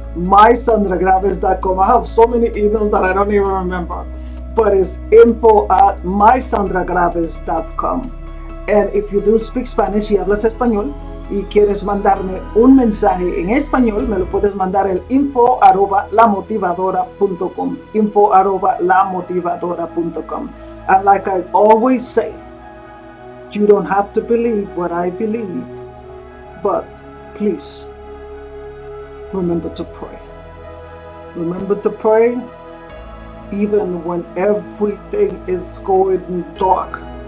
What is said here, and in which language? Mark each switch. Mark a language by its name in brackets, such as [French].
[English] info@mysandragraves.com. I have so many emails that I don't even remember, but it's info@mysandragraves.com. And if you do speak Spanish [Spanish] y hablas español y quieres mandarme un mensaje en español, me lo puedes mandar al info@lamotivadora.com. info@lamotivadora.com. [English] And like I always say, you don't have to believe what I believe, but please remember to pray. Remember to pray even when everything is going dark.